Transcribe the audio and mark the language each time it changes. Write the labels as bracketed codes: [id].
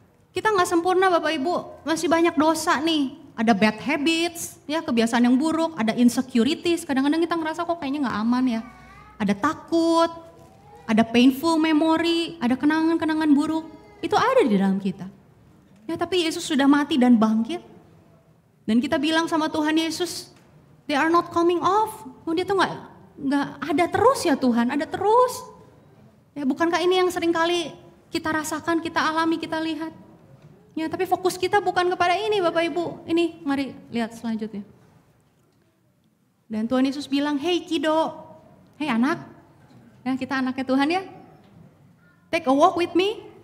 [id] Kita gak sempurna Bapak Ibu, masih banyak dosa nih. Ada [en] bad habits, [id] ya kebiasaan yang buruk, ada insecurities. Kadang-kadang kita ngerasa kok kayaknya gak aman ya. Ada takut, ada [en] painful memory, [id] ada kenangan-kenangan buruk. Itu ada di dalam kita. Ya tapi Yesus sudah mati dan bangkit. Dan kita bilang sama Tuhan Yesus, [en] they are not coming off. [id] Oh dia tuh nggak ada terus ya Tuhan, ada terus. Ya bukankah ini yang sering kali kita rasakan, kita alami, kita lihat. Ya tapi fokus kita bukan kepada ini Bapak Ibu. Ini mari lihat selanjutnya. Dan Tuhan Yesus bilang, "Hey Kido, hey anak, ya kita anaknya Tuhan ya. [en] Take a walk with me.